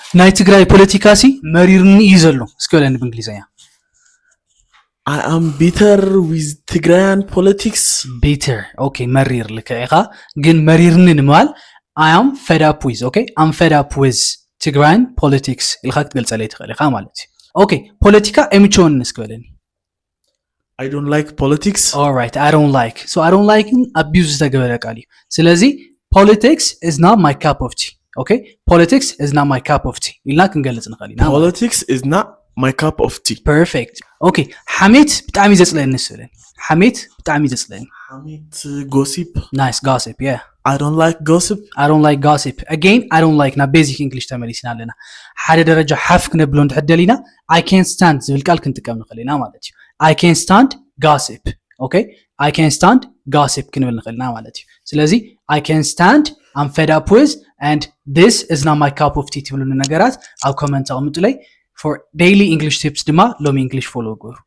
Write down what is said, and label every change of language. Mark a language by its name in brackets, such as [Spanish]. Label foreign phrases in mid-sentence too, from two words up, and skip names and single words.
[Tigrinya] ናይ ትግራይ ፖለቲካሲ መሪርኒ እዩ ዘሎ እስኪ በለኒ ብእንግሊዝኛ [English] I am bitter with Tigrayan politics. bitter okay [Tigrinya] መሪር ልክዒኻ ግን መሪርኒ ንምባል [English] I am fed up with okay I'm fed up with Tigrayan politics [Tigrinya] ኢልካ ክትገልፀለይ ትኽእል ኢኻ ማለት እዩ okay ፖለቲካ ኣይምቸወኒ እስኪ በለኒ [English] I don't like politics. all right I don't like so I don't like abuse [Tigrinya] ዝተገበረ ቃል እዩ ስለዚ [English] politics is not my cup of tea okay politics is not my cup of tea [Tigrinya] ኢልና ክንገልጽ ንኽእል ኢና [English] Politics is not my cup of tea. perfect okay [Tigrinya] ሓሜት ብጣዕሚ ዘጽለኒ ስለኒ ሓሜት ብጣዕሚ ዘጽለኒ [English] Hamid gossip. nice gossip yeah I don't like gossip. I don't like gossip again I don't like na basic english [Tigrinya] ተመሊስና ኣለና ሓደ ደረጃ ሓፍ ክነብሎ እንድሕደሊና [English] I can't stand [Tigrinya] ዝብል ቃል ክንጥቀም ንኽእል ኢና ማለት እዩ [English] I can't stand gossip okay I can't stand gossip [Tigrinya] ክንብል ንኽእልና ማለት እዩ ስለዚ [English] I can't stand I'm fed up with and this is not my cup of tea [Tigrinya] ትብሉኒ ነገራት ኣብ ኮመንት ኣቕምጡለይ [English] for daily english tips [Tigrinya] ድማ ሎሚ [English] english follow ገሩ